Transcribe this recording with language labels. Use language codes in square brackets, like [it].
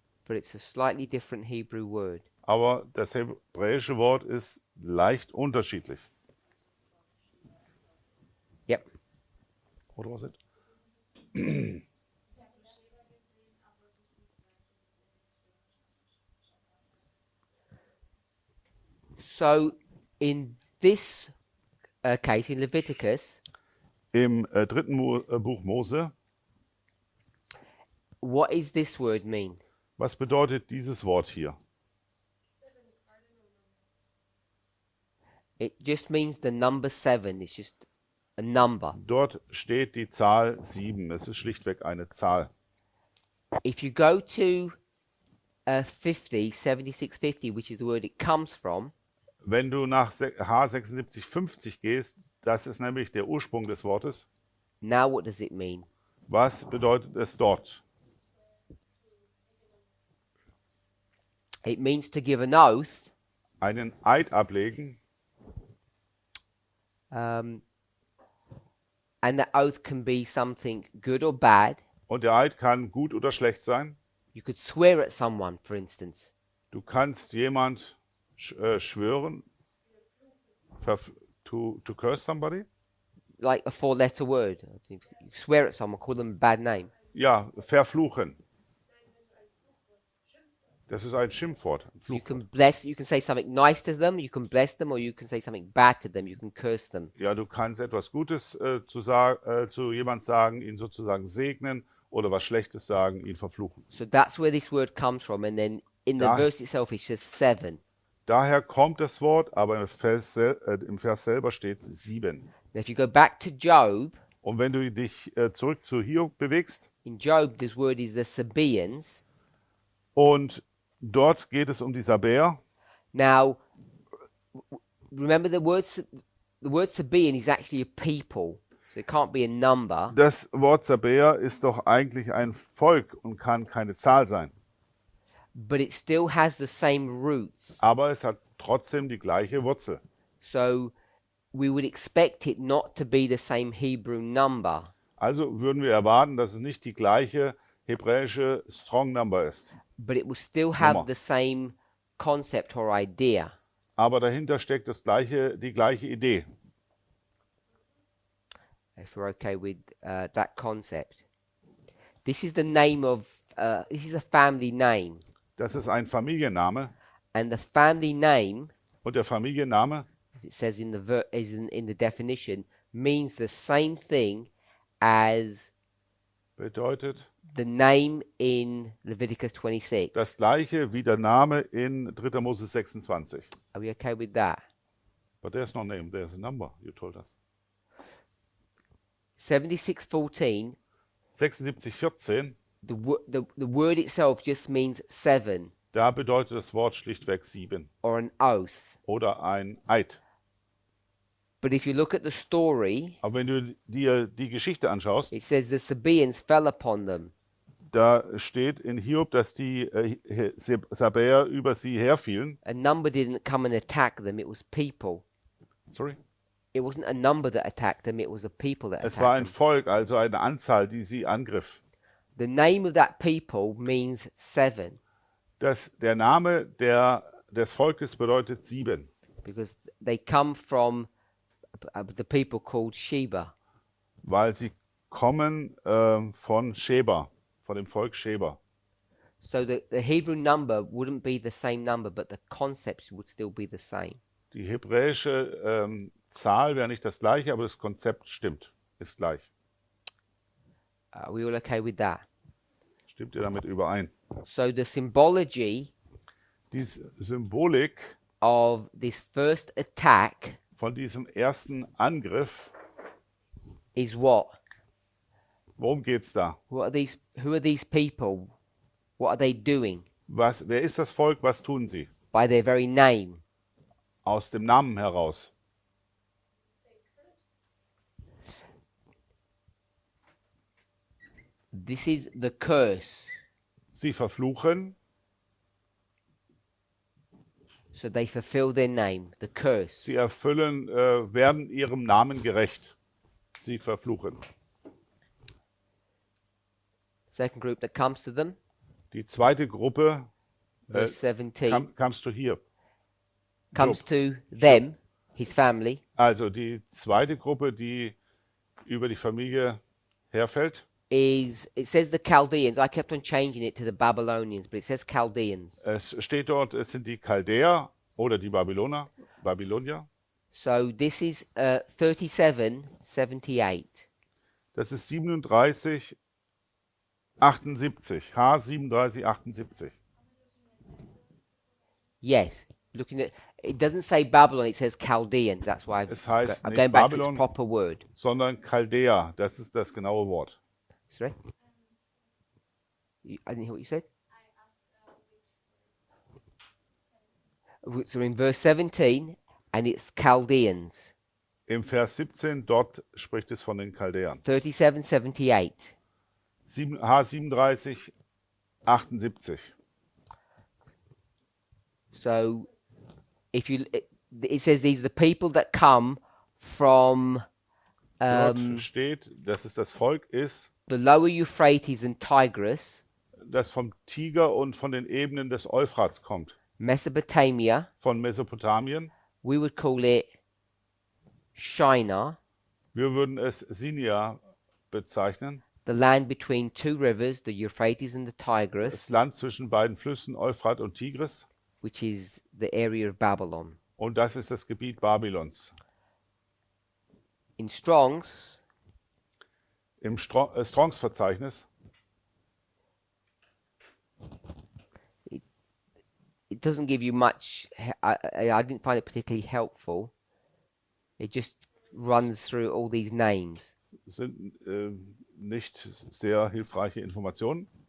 [en] but it's a slightly different Hebrew word. [de] aber das hebräische Wort ist leicht unterschiedlich. [en] Yep. What was it? So in this case, in Leviticus, [de] Im 3. Buch Mose, [en] what is this word mean? [de] was bedeutet dieses Wort hier? [en] It just means the number 7. It's just a number. [de] Dort steht die Zahl 7. Es ist schlichtweg eine Zahl. [en] If you go to 7650, which is the word it comes from, [de] Wenn du nach H 7650 gehst, das ist nämlich der Ursprung des Wortes. [en] now what does it mean? [de] Was bedeutet es dort? [en] It means to give an oath, [de] Einen Eid ablegen, [en] and that oath can be something good or bad. [de] und der Eid kann gut oder schlecht sein. [en] You could swear at someone, for instance. [de] Du kannst jemand schwören, [en] to curse somebody. Like a 4-letter word. You swear at someone, call them a bad name. [de] Ja, verfluchen. Das ist ein Schimpfwort. Ein [en] You [de] Fluch. [en] can bless, you can say something nice to them, you can bless them, or you can say something bad to them, you can curse them. [de] Ja, du kannst etwas Gutes zu jemand sagen, ihn sozusagen segnen, oder was Schlechtes sagen, ihn verfluchen. [en] So that's where this word comes from. And then in the [de] Da- [en] verse itself, it says 7. [de] Daher kommt das Wort, aber im Vers selber steht 7. [en] Now, if you go back to Job, [de] Und wenn du dich zurück zu Hiob bewegst, [en] in Job, this word is the Sabaeans. [de] und dort geht es um die Sabäer. [en] Now, remember the word Sabaean is actually a people, so it can't be a number. [de] Das Wort Sabäer ist doch eigentlich ein Volk und kann keine Zahl sein. [en] But it still has the same roots. [de] Aber es hat trotzdem die gleiche Wurzel. [en] So we would expect it not to be the same Hebrew number, [de] Also würden wir erwarten, dass es nicht die gleiche hebräische Strong Number ist. [en] but it will still have [de] Nummer. [en] the same concept or idea. [de] Aber dahinter steckt die gleiche Idee. [en] If we're okay with that concept. This is the name of, this is a family name. [de] Das ist ein Familienname. [en] And the family name, [de] Und der Familienname, [en] as it says in the definition, means the same thing as [de] bedeutet [en] the name in Leviticus 26. [de] das gleiche wie der Name in 3. Mose 26. [en] Are we okay with that? But there's no name, there's a number, you told us. 7614, 7614, the word itself just means 7 [de] da bedeutet das Wort schlichtweg 7 [en] or an oath. [de] oder ein Eid. [en] But if you look at the story, [de] Aber wenn du dir die Geschichte anschaust, [en] it says the Sabaeans fell upon them. [de] da steht in Hiob, dass die Sabäer über sie herfielen. [en] A number didn't come and attack them, it was people. Sorry? It wasn't a number that attacked them, it was a people that [de] Es war ein [en] attacked them. [de] Volk, also eine Anzahl, die sie angriff. [en] The name of that people means 7 [de] Der Name des Volkes bedeutet 7, [en] because they come from the people called Sheba. [de] weil sie kommen von Sheba, von dem Volk Sheba. [en] So the Hebrew number wouldn't be the same number, but the concepts would still be the same. [de] Die hebräische Zahl wäre nicht das gleiche, aber das Konzept ist gleich. [en] Are we all okay with that? [de] Stimmt ihr damit überein? [en] So the symbology [de] Die Symbolik [en] of this first attack [de] von diesem ersten Angriff. [en] is what? [de] Worum geht's da? [en] Who are these people? What are they doing? [de] Wer ist das Volk? Was tun sie? [en] By their very name. [de] Aus dem Namen heraus. [en] This is the curse. [de] Sie verfluchen, [en] So they fulfill their name, the curse. [de] sie werden ihrem Namen gerecht. Sie verfluchen. [en] Second group that comes to them, [de] Die zweite Gruppe, [en] verse 17, [de] kamst du hier. [en] comes to them, his family, [de] Also die zweite Gruppe, die über die Familie herfällt, [en] it says the Chaldeans. I kept on changing it to the Babylonians, but it says Chaldeans. [de] es steht dort, es sind die Chaldäer oder die Babylonier. [en] So this is 37:78. [de] Das ist 37, 78. H 37, 78. [en] Yes, looking at it doesn't say Babylon, it says Chaldeans. That's why [de] Es heißt [en] I'm [de] nicht [en] going back to its [de] Babylon, [en] proper word. [de] sondern Chaldäer. Das ist das genaue Wort. [en] Sorry? I didn't hear what you said. So in verse 17, and it's Chaldeans. [de] Im Vers 17, dort spricht es von den Chaldäern. [en] 37:78. [de] H 37, 78. [en] So if you, it says these are the people that come from [de] Dort steht, dass es das Volk ist, [en] the lower Euphrates and Tigris, [de] das vom Tiger und von den Ebenen des Euphrats kommt. [en] Mesopotamia. [de] Von Mesopotamien. [en] We would call it Shinar, [de] Wir würden es Sinia bezeichnen. [en] the land between two rivers, the Euphrates and the [de] Das [en] Tigris, [de] Land zwischen beiden Flüssen, Euphrat und Tigris. [en] which is the area of Babylon. [de] Und das ist das Gebiet Babylons. [en] In Strong's, [de] Im Strongs-Verzeichnis [en] it doesn't give you much. I didn't find it particularly helpful. It just runs through all these names. [de] sind nicht sehr hilfreiche Informationen.